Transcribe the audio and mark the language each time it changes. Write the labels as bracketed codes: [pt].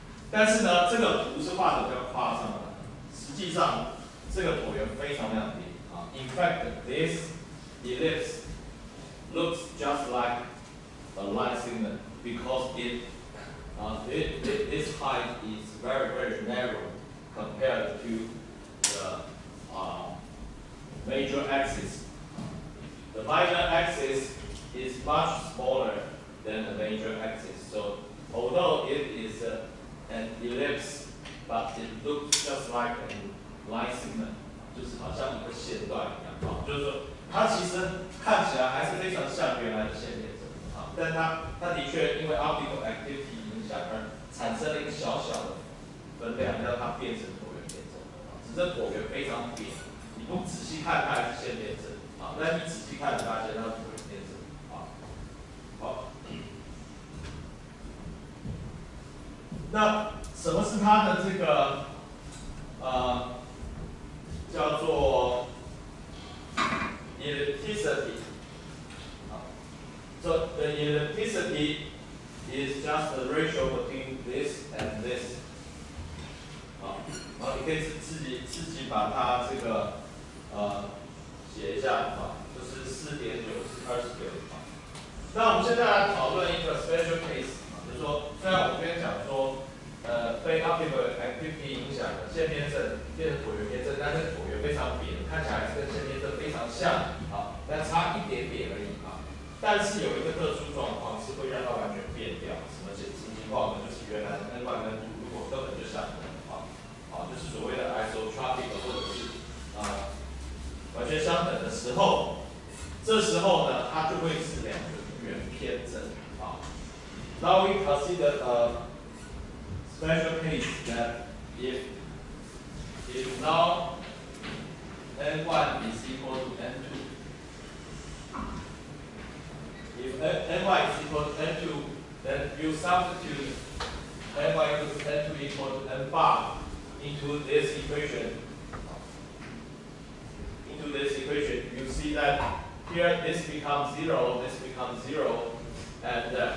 [zh] 但是呢，这个图是画的比较夸张的，实际上这个椭圆非常非常低 [en] In fact, this ellipse looks just like a line segment because this height is very narrow compared to the major axis. The minor axis is much smaller than the major axis. So although it is an ellipse, but it looks just like a line segment. [zh] 就是好像一个线段一样就是说它其实看起来还是非常像原来的线列阵但它的确因为 optical activity 影响而产生了一个小小的分量，让它变成椭圆偏振只是椭圆非常扁。你不仔细看它还是线列阵但你仔细看，你发现它是椭圆偏振好，那什么是它的这个叫做 ellipticity? [en] So the ellipticity is just the ratio between this and this. [zh] 然后你可以自己把它这个写一下就是4.9是29那我们现在来讨论一个 special case 就是说，虽然我这边讲说被 optical activity 影响的线偏振变成椭圆偏振，但是椭圆非常扁，看起来还是跟线偏振非常像但差一点点而已但是有一个特殊状况是会让它完全变掉，什么情况呢？就是原来的 N1 跟 2如果根本就相同的话，就是所谓的 isotropic 或者是完全相等的时候，这时候呢，它就会是两个圆偏振 [en] Now we consider a special case that if now N1 is equal to N2. If N1 is equal to N2, then you substitute N1 equals N2 equal to N bar into this equation. You see that here this becomes 0, this becomes 0, and